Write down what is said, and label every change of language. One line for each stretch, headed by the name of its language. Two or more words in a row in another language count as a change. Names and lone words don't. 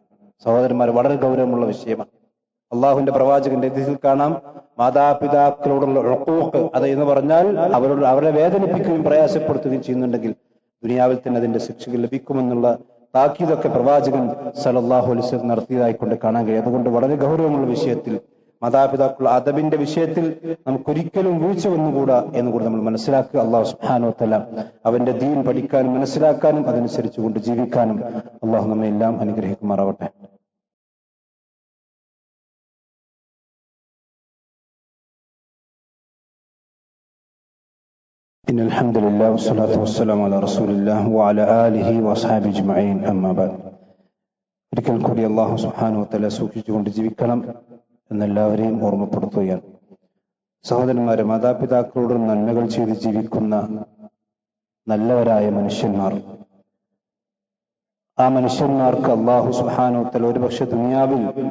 Malayalam: സഹോദരന്മാർ, വളരെ ഗൗരവമുള്ള വിഷയമാണ്. അള്ളാഹുവിന്റെ പ്രവാചകന്റെ ഇതിൽ കാണാം മാതാപിതാക്കളോടുള്ള ഉഖൂഖ്, അത് എന്ന് പറഞ്ഞാൽ അവരെ വേദനിപ്പിക്കുകയും പ്രയാസപ്പെടുത്തുകയും ചെയ്യുന്നുണ്ടെങ്കിൽ ദുനിയാവിൽ തന്നെ അതിന്റെ ശിക്ഷകൾ ലഭിക്കുമെന്നുള്ള താക്കീതൊക്കെ പ്രവാചകൻ
Arabic: صلى الله عليه وسلم
Malayalam: നടത്തിയതായിക്കൊണ്ട് കാണാൻ കഴിയും. അതുകൊണ്ട് വളരെ ഗൗരവമുള്ള വിഷയത്തിൽ, മാതാപിതാക്കളുടെ അദബിന്റെ വിഷയത്തിൽ നമുക്കൊരിക്കലും വീഴ്ച വന്നുകൂടാ എന്നുകൂടി നമ്മൾ മനസ്സിലാക്കുക.
Arabic: الله سبحانه وتعالى
Malayalam: അവന്റെ ദീൻ പഠിക്കാനും മനസ്സിലാക്കാനും അതനുസരിച്ചുകൊണ്ട് ജീവിക്കാനും അല്ലാഹു നമ്മെ എല്ലാം അനുഗ്രഹിക്കുമാറാവട്ടെ.
Arabic: إن الحمد لله والصلاة والسلام على رسول الله وعلى آله وأصحابه أجمعين أما بعد.
Malayalam: ഒരിക്കൽ കൂടി
Arabic: الله سبحانه وتعالى
Malayalam: സൂക്ഷിച്ചുകൊണ്ട് ജീവിക്കണം എന്നെല്ലാവരെയും ഓർമ്മപ്പെടുത്തുകയാണ്. സഹോദരന്മാരെ, മാതാപിതാക്കളോട് നന്മകൾ ചെയ്ത് ജീവിക്കുന്ന നല്ലവരായ മനുഷ്യന്മാർ, ആ മനുഷ്യന്മാർക്ക്
Arabic: الله سبحانه وتعالى
Malayalam: ഒരുപക്ഷെ ദുനിയാവിൽ